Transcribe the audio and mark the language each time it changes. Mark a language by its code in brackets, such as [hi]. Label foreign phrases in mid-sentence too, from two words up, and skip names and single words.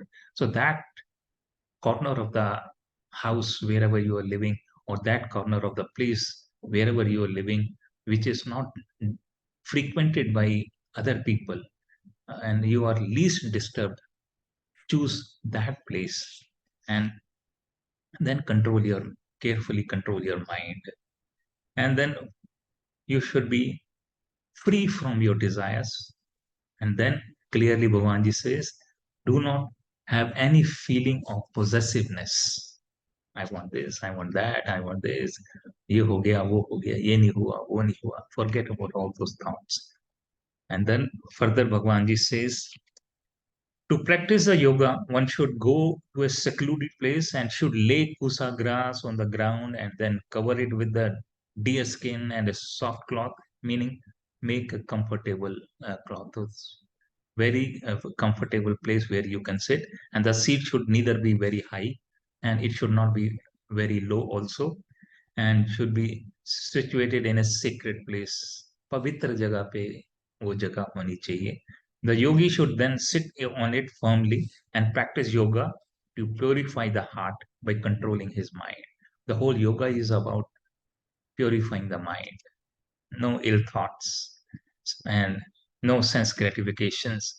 [en] So, that corner of the house, wherever you are living, or that corner of the place, wherever you are living, which is not frequented by other people, and you are least disturbed, choose that place and then carefully control your mind. And then you should be free from your desires. And then clearly Bhavanji says, do not have any feeling of possessiveness. I want this, I want that, I want this. [hi] ये हो गया, वो हो गया, ये नहीं हुआ, वो नहीं हुआ. [en] Forget about all those thoughts. And then further Bhagwanji says, to practice the yoga, one should go to a secluded place and should lay kusa grass on the ground and then cover it with the deer skin and a soft cloth, meaning make a comfortable cloth. It's very comfortable place where you can sit, and the seat should neither be very high and it should not be very low also, and should be situated in a sacred place. [hi] पवित्र जगह पे वो जगह होनी चाहिए. [en] The yogi should then sit on it firmly and practice yoga to purify the heart by controlling his mind. The whole yoga is about purifying the mind. No ill thoughts and no sense gratifications.